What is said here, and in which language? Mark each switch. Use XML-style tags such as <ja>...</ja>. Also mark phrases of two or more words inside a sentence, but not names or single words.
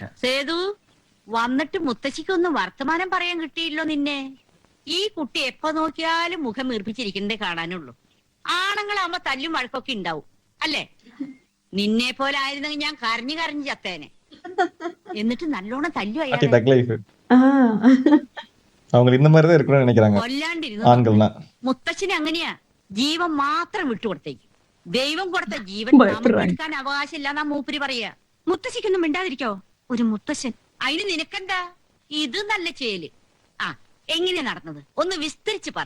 <ml>സേതു വന്നിട്ട് മുത്തശ്ശിക്കൊന്നും വർത്തമാനം പറയാൻ കിട്ടിയില്ലോ നിന്നെ. ഈ കുട്ടി എപ്പോ നോക്കിയാലും മുഖം വീർപ്പിച്ചിരിക്കുന്നതേ കാണാനുള്ളൂ. ആണുങ്ങളാവുമ്പോ തല്ലും വഴക്കൊക്കെ ഉണ്ടാവും അല്ലേ? നിന്നെ പോലെ ആയിരുന്നെങ്കിൽ ഞാൻ കരഞ്ഞു കരഞ്ഞു ചത്തേനെ. എന്നിട്ട് നല്ലോണം തല്ലു</ml> <ta>பாட்டி</ta> <ml>അയാളെ.</ml> <en>thug life</en> <ta>அவங்க இந்த மாதிரி தான் இருக்கணும்னு நினைக்கிறாங்க</ta> <ml>കൊല്ലാണ്ടിരുന്നു.</ml> <ta>ஆண்கள்னா.</ta> <ml>മുത്തശ്ശന് അങ്ങനെയാ, ജീവൻ മാത്രം വിട്ടുകൊടുത്തേക്ക്. ദൈവം കൊടുത്ത ജീവൻ ഭയപ്പെടുവാൻ. എടുക്കാൻ അവകാശമില്ലാന്നാ മൂപ്പര് പറയാ. മുത്തശ്ശിക്കൊന്നും മിണ്ടാതിരിക്കോ? ഒരു മുത്തശ്ശൻ. അതിന് നിനക്കെന്താ? ഇത് നല്ല ചേല്. ആ, എങ്ങനെയാ നടന്നത് ഒന്ന് വിസ്തരിച്ച് പറ.</ml>